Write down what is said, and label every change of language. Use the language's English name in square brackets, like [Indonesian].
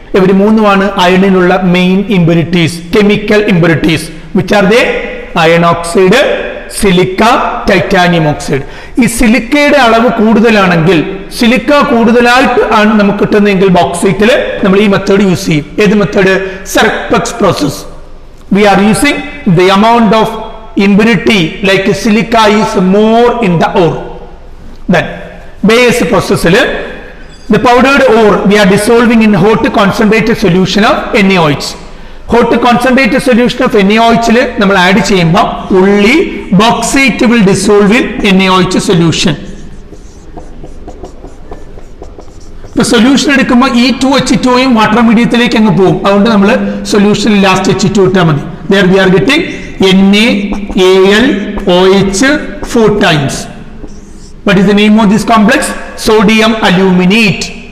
[Malayalam] ഇവർ മൂന്നുമാണ് അയണിനുള്ള main impurities, chemical impurities. [English] Which are they? [Malayalam] Iron oxide, silica, titanium oxide. ഈ സിലിക്കയുടെ അളവ് കൂടുതലാണെങ്കിൽ, സിലിക്ക കൂടുതലായിട്ട് ആണ് നമുക്ക് കിട്ടുന്നതെങ്കിൽ ബോക്സൈറ്റിൽ നമ്മൾ ഈ മെത്തേഡ് യൂസ് ചെയ്യും. ഏത് method? സർപെക്സ് process. [English] We are using the amount of impurity like silica is more in the ore. Then base process the powdered ore we are dissolving in hot concentrated solution of NaOH. Hot concentrated solution of NaOH [Malayalam] നമ്മൾ add ചെയ്യുമ്പോൾ [English] only bauxite will dissolve in NaOH solution. [Malayalam] ഇപ്പൊ solution എടുക്കുമ്പോൾ ഈ 2H2 water മീഡിയത്തിലേക്ക് അങ്ങ് പോകും. അതുകൊണ്ട് നമ്മൾ സൊല്യൂഷനിൽ ലാസ്റ്റ് H2 ഇട്ടാൽ മതി. [English] There we are getting NaAlOH 4 times. What is the name of this complex? Sodium aluminate.